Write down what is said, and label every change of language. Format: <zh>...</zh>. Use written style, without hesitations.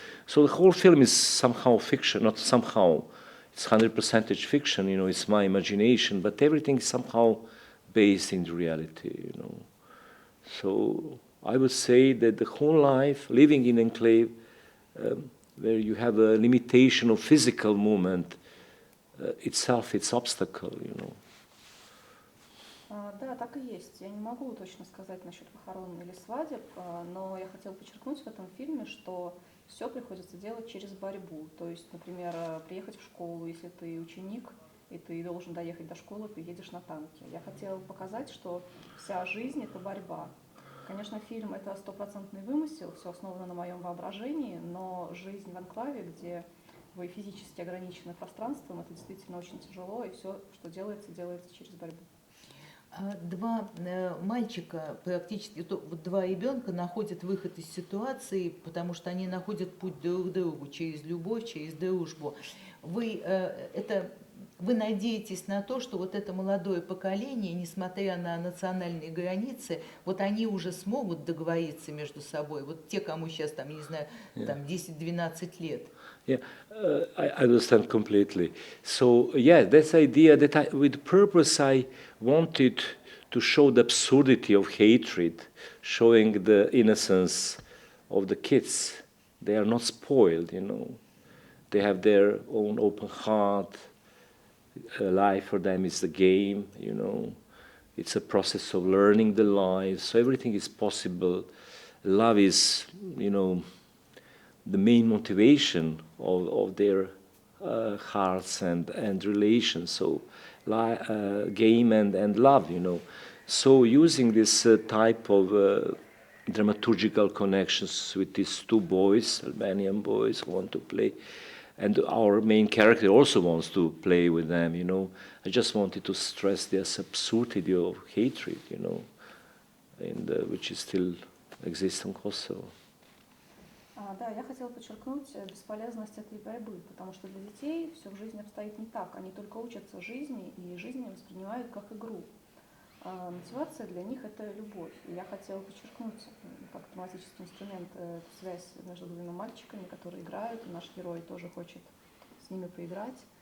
<en>So the whole film is somehow fiction, not somehow, it's 100% fiction, you know, it's my imagination, but everything is somehow based in reality, you know. So I would say that the whole life, living in enclave, where you have a limitation of physical movement, itself, it's obstacle, you know.</en> <ru>Да, так и есть. Я не могу точно сказать насчет похорон или свадеб, но я хотела подчеркнуть в этом фильме, что все приходится делать через борьбу. То есть, например, приехать в школу, если ты ученик, и ты должен доехать до школы, ты едешь на танке. Я хотела показать, что вся жизнь – это борьба. Конечно, фильм – это 100% вымысел, все основано на моем воображении, но жизнь в анклаве, где вы физически ограничены пространством, это действительно очень тяжело, и все, что делается, делается через борьбу. Два мальчика, практически два ребенка находят выход из ситуации, потому что они находят путь друг к другу через любовь, через дружбу. вы надеетесь на то, что вот это молодое поколение, несмотря на национальные границы, вот они уже смогут договориться между собой, вот те, кому сейчас, там, я не знаю, там 10-12 лет.</ru> <en>Yeah, I understand completely. So, yeah, that's the idea that with purpose I wanted to show the absurdity of hatred, showing the innocence of the kids. They are not spoiled, you know. They have their own open heart. Life for them is the game, you know. It's a process of learning the life. So everything is possible. Love is, you know, the main motivation of their hearts and relations. So game and love, you know. So using this type of dramaturgical connections with these two boys, Albanian boys, who want to play, and our main character also wants to play with them, you know. I just wanted to stress this absurdity of hatred, you know, which is still exists in Kosovo.</en> <ru>Да, я хотела подчеркнуть бесполезность этой борьбы, потому что для детей все в жизни обстоит не так. Они только учатся жизни, и жизнь воспринимают как игру. Мотивация для них – это любовь. И я хотела подчеркнуть, как драматический инструмент, связь между двумя мальчиками, которые играют, и наш герой тоже хочет с ними поиграть.</ru>